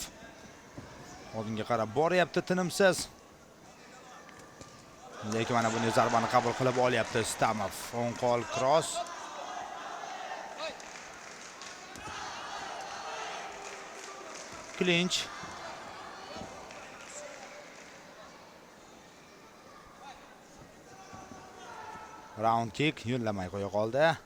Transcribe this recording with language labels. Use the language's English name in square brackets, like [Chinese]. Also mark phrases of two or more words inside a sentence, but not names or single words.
[Uzbek] Oldinga qarab boryapti tinimsiz. Lekin mana bunday zarbani qabul qilib olyapti Istamov. O'ng qo'l cross. Clinch. [English] Round kick [Uzbek] yo'llamay qo'ya qoldi.